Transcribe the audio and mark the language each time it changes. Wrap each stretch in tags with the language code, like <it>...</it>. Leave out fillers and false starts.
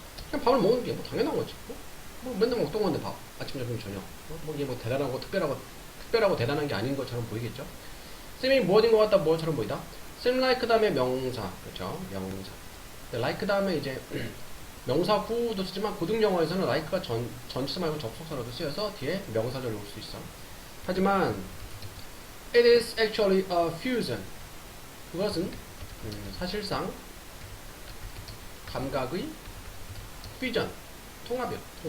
<ko>그냥 밥을 먹는 게 뭐 당연한 거지. 뭐 맨날 먹던 건데 밥 아침 점심 저녁 뭐 이게 뭐 대단하고 특별하고 대단한 게 아닌 것처럼 보이겠죠. 쌤이 무엇인 것 같다 무엇처럼 보이다.</ko> <en>seem like</en> <ko>다음에 명사 그렇죠 명사. like 다음에 이제 명사 후도 쓰지만 고등 영어에서는 like가 전치사 말고 접속사로도 쓰여서 뒤에 명사절이 올 수 있어. 하지만</ko> <en>it is actually a fusion.</en> <ko>그것은 사실상 감각의 fusion 통합이다.</ko>